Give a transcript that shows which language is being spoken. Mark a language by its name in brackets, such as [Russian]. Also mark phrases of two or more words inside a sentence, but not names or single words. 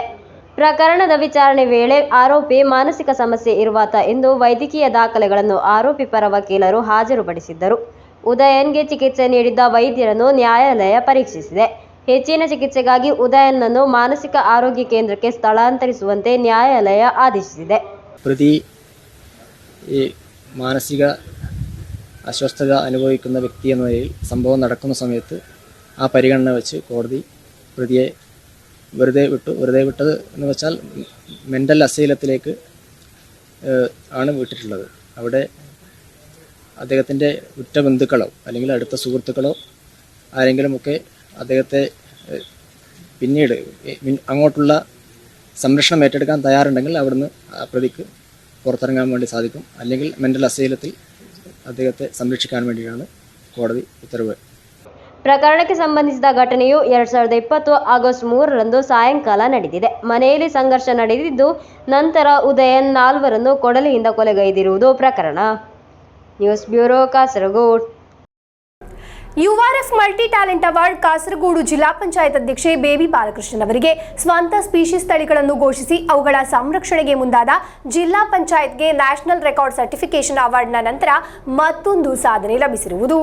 [Kannada] ಪ್ರಕರಣದ ವಿಚಾರಣೆ ವೇಳೆ ಆರೋಪಿ ಮಾನಸಿಕ ಸಮಸ್ಯೆ ಇರುವಾತ ಎಂದು ವೈದ್ಯಕೀಯ ದಾಖಲೆಗಳನ್ನು ಆರೋಪಿ ಪರ ವಕೀಲರು ಹಾಜರುಪಡಿಸಿದ್ದರು. ಉದಯನ್ಗೆ ಚಿಕಿತ್ಸೆ ನೀಡಿದ್ದ ವೈದ್ಯರನ್ನು ನ್ಯಾಯಾಲಯ ಪರೀಕ್ಷಿಸಿದೆ. ಹೆಚ್ಚಿನ ಚಿಕಿತ್ಸೆಗಾಗಿ ಉದಯನ್ನನ್ನು ಮಾನಸಿಕ ಆರೋಗ್ಯ ಕೇಂದ್ರಕ್ಕೆ ಸ್ಥಳಾಂತರಿಸುವಂತೆ ನ್ಯಾಯಾಲಯ ಆದೇಶಿಸಿದೆ. [Malayalam] പ്രതി ഈ മാനസിക അസ്വസ്ഥത അനുഭവിക്കുന്ന വ്യക്തി എന്ന നിലയിൽ സംഭവം നടക്കുന്ന സമയത്ത് ആ പരിഗണന വെച്ച് കോടതി പ്രതിയെ വെറുതെ വിട്ടത് എന്ന് വെച്ചാൽ [English] mental asylum [Malayalam] ആണ് വിട്ടിട്ടുള്ളത്. അവിടെ അദ്ദേഹത്തിൻ്റെ ഉറ്റ ബന്ധുക്കളോ അല്ലെങ്കിൽ അടുത്ത സുഹൃത്തുക്കളോ ആരെങ്കിലുമൊക്കെ അദ്ദേഹത്തെ പിന്നീട് അങ്ങോട്ടുള്ള സംരക്ഷണം ഏറ്റെടുക്കാൻ തയ്യാറുണ്ടെങ്കിൽ അവിടുന്ന് ആ പ്രതിക്ക് പുറത്തിറങ്ങാൻ വേണ്ടി സാധിക്കും. അല്ലെങ്കിൽ [English] mental asylum [Malayalam] അദ്ദേഹത്തെ സംരക്ഷിക്കാൻ വേണ്ടിയാണ് കോടതി ഉത്തരവ്. [Kannada] ಪ್ರಕರಣಕ್ಕೆ ಸಂಬಂಧಿಸಿದ ಘಟನೆಯು 2020 ಆಗಸ್ಟ್ 3ರಂದು ಸಾಯಂಕಾಲ ನಡೆದಿದೆ. ಮನೆಯಲ್ಲಿ ಸಂಘರ್ಷ ನಡೆದಿದ್ದು ನಂತರ ಉದಯನ್ 4 ಕೊಡಲಿಯಿಂದ ಕೊಲೆಗೈದಿರುವುದು ಪ್ರಕರಣ. [English] News Bureau, [Kannada] ಕಾಸರಗೋಡು. ಯುಆರ್ಎಫ್ ಮಲ್ಟಿ ಟ್ಯಾಲೆಂಟ್ ಅವಾರ್ಡ್ ಕಾಸರಗೋಡು ಜಿಲ್ಲಾ ಪಂಚಾಯತ್ ಅಧ್ಯಕ್ಷೆ ಬೇಬಿ ಬಾಲಕೃಷ್ಣನ್ ಅವರಿಗೆ ಸ್ವಂತ ಸ್ಪೀಶೀಸ್ ತಳಿಗಳನ್ನು ಘೋಷಿಸಿ ಅವುಗಳ ಸಂರಕ್ಷಣೆಗೆ ಮುಂದಾದ ಜಿಲ್ಲಾ ಪಂಚಾಯತ್ಗೆ [English] National Record Certification Award [Kannada] ನಂತರ ಮತ್ತೊಂದು ಸಾಧನೆ ಲಭಿಸಿರುವುದು.